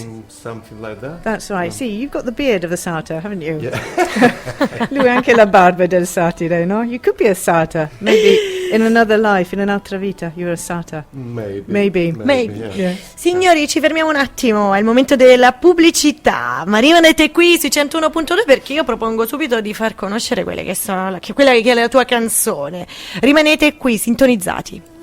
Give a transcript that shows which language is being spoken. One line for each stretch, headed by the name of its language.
English: And something like that. That's right. See, you've got the beard of a satyr, haven't you? Yeah.
Italian: Lui ha anche la barba del satire, no?
English: You could be a satyr. Maybe in another life,
Italian: in un'altra vita,
English: you're a satyr. Maybe. Yeah.
Italian: Signori, ci fermiamo un attimo, è il momento della pubblicità, ma rimanete qui sui 101.2 perché io propongo subito di far conoscere quella che è la tua canzone. Rimanete qui, sintonizzati.